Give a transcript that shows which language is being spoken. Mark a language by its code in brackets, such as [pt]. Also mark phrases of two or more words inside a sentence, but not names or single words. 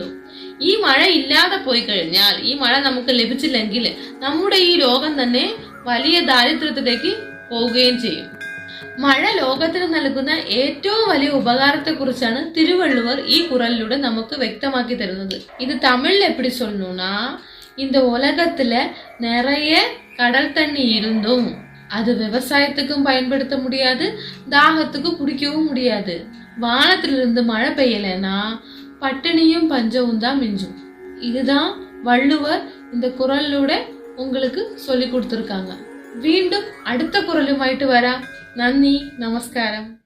[ml] ഈ മഴ ഇല്ലാതെ പോയി കഴിഞ്ഞാൽ, ഈ മഴ നമുക്ക് ലഭിച്ചില്ലെങ്കിൽ നമ്മുടെ ഈ ലോകം തന്നെ വലിയ ദാരിദ്ര്യത്തിലേക്ക് പോവുകയും ചെയ്യും. മഴ ലോകത്തിന് നൽകുന്ന ഏറ്റവും വലിയ ഉപകാരത്തെ കുറിച്ചാണ് തിരുവള്ളുവർ ഈ കുറലിലൂടെ നമുക്ക് വ്യക്തമാക്കി തരുന്നത്. ഇത് തമിഴിൽ എപ്പിടി [ta] சொல்லணும்னா, இந்த உலகத்துல நிறைய கடல் தண்ணி இருந்தும் அது விவசாயத்துக்கும் பயன்படுத்த முடியாது, தாகத்துக்கு குடிக்கவும் முடியாது. வானத்திலிருந்து மழை பெய்யலைன்னா பட்டினியும் பஞ்சமும் தான் மிஞ்சும். இதுதான் வள்ளுவர் இந்த குறளிலூட உங்களுக்கு சொல்லி கொடுத்துருக்காங்க. [ml] വീണ്ടും അടുത്ത കുറലുമായിട്ട് വരാം. നന്ദി, നമസ്കാരം.